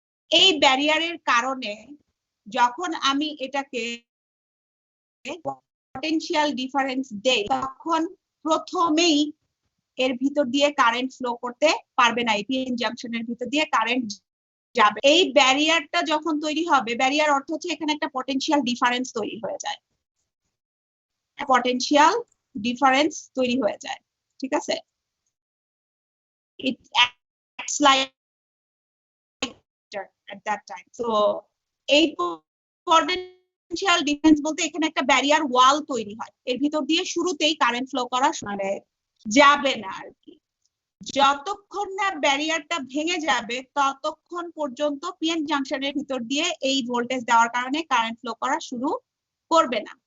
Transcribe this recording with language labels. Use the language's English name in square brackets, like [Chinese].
[Bangla] এই ব্যারিয়ারের কারণে যখন আমি এটাকে পটেনশিয়াল ডিফারেন্স দেই, তখন প্রথমেই এর ভিতর দিয়ে কারেন্ট ফ্লো করতে পারবে না, এই পিএন জাংশনের ভিতর দিয়ে কারেন্ট যাবে। এই ব্যারিয়ারটা যখন তৈরি হবে, ব্যারিয়ার অর্থ হচ্ছে এখানে একটা পটেনশিয়াল ডিফারেন্স তৈরি হয়ে যায়, পটেনশিয়াল ডিফারেন্স তৈরি হয়ে যায়, ঠিক আছে? [English] It acts like at that time. [Bangla] So এই পটেনশিয়াল ডিফারেন্স বলতে এখানে একটা ব্যারিয়ার ওয়াল তৈরি হয়, এর ভিতর দিয়ে শুরুতেই কারেন্ট ফ্লো করা মানে যাবে না আর কি। যতক্ষণ না ব্যারিয়ারটা ভেঙে যাবে ততক্ষণ পর্যন্ত পিএন জাংশনের ভিতর দিয়ে এই ভোল্টেজ দেওয়ার কারণে কারেন্ট ফ্লো করা শুরু করবে না।